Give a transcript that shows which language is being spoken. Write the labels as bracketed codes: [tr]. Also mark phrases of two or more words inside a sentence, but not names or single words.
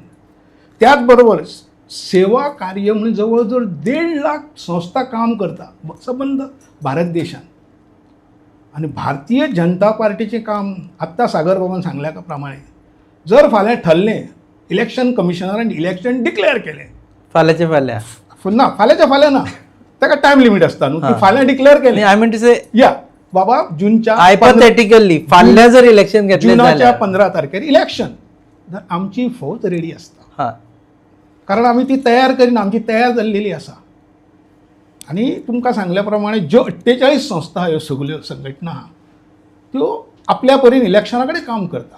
[kok] त्याच बरोबर सेवा कार्य म्हणून जवळजवळ 1.5 लाख संस्था काम करता संबंध भारत देशात. आणि भारतीय जनता पार्टीचे काम आत्ता सागर बाबान सांगल्या प्रमाणे जर फाल्यां ठरलें इलेक्शन कमिशनरान [en] election declare [kok] केलें फाल्याच्या फाल्या ना फाल्याच्या फाल्यां ना ताका टायम लिमीट आसता न्हू. ती फाल्यां डिक्लेअर केलें [en] I mean to say [kok] या बाबा जूनच्या हायपोथेटिकली फाल्या जर इलेक्शन घेतलें जुनाच्या जाल्यार 15 तारखेर इलेक्शन तर आमची फौज रेडी आसता. हां कारण आमी ती तयार करीना आमची तयार जाल्लेली आसा. आणि तुमकां सांगल्या प्रमाणे ज्यो 48 संस्था ह्यो सगल्यो संघटना आहा त्यो आपल्या परीन इलेक्शना कडेन काम करता.